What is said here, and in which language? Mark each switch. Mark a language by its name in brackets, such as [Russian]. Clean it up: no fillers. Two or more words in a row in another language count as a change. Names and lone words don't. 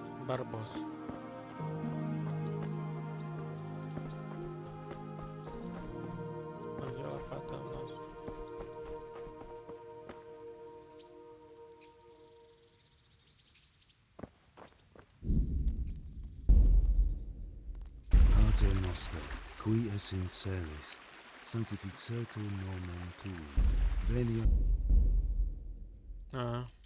[Russian] Барбос. А где лопата у нас? [Latin] Pater noster, qui es in celis, sanctificetur nomen tuum, venia... [Russian] А.